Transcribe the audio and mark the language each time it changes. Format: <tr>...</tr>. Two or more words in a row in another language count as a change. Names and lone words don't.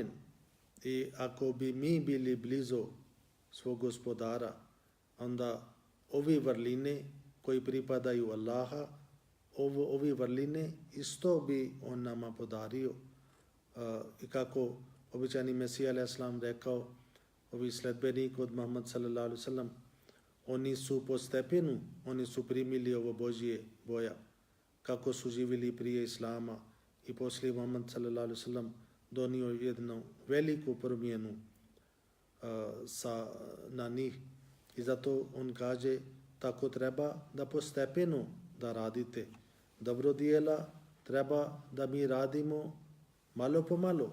<bs>I ako bi mi bili blizu svog gospodara, onda ove vrline koji pripadaju Allaha, ove vrline isto bi on nama podario. I kako običani Mesija al-Islam rekao, ovi sledbenik od Muhammad</bs> <ar>صلى الله عليه وسلم,</ar> <bs>oni su po stepenu, oni su primili ovo Božje boja, kako su živjeli prije Islama i poslije Muhammad</bs> <ar>صلى الله عليه وسلم</ar> <bs>donio jednu veliku promjenu na njih. I zato on kaže, tako treba da postepeno da radite. Dobro dijela treba da mi radimo malo po malo.</bs>